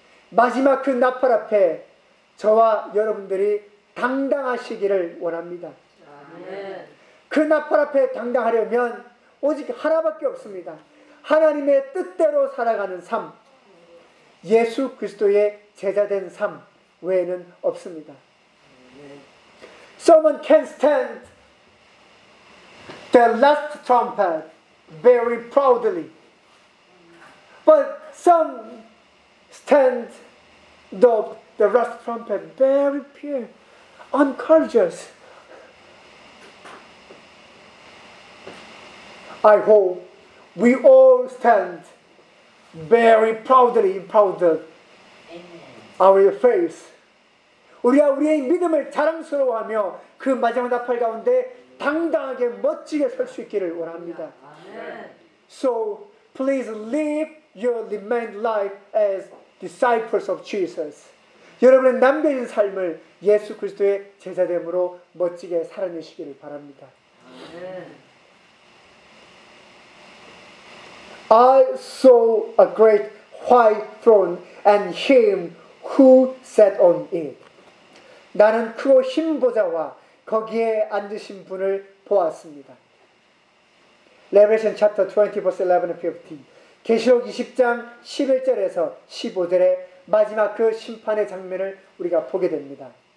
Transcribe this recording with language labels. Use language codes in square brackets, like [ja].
[ko] 마지막 그 나팔 앞에 저와 여러분들이 당당하시기를 원합니다. 그 나팔 앞에 당당하려면 오직 하나밖에 없습니다. 하나님의 뜻대로 살아가는 삶, 예수 그리스도의 제자된 삶 외에는 없습니다. [en] Someone can stand the last trumpet very proudly, but some stand the last trumpet very pure, uncourageous. I hope we all stand very proudly in proud of our faith. [ko] 우리가 우리의 믿음을 자랑스러워하며 그 마지막 나팔 가운데 당당하게 멋지게 설 수 있기를 원합니다. [en] So please live your remained life as disciples of Jesus. [ko] 여러분의 남겨진 삶을 예수 그리스도의 제자됨으로 멋지게 살아내시기를 바랍니다. [en] I saw a great white throne and him who sat on it. [ko] 나는 크고 흰 보좌와 거기에 앉으신 분을 보았습니다. [en] Revelation chapter 20 verse 11 and 15. [ko] 계시록 20장 11절에서 15절의 마지막 그 심판의 장면을 우리가 보게 됩니다.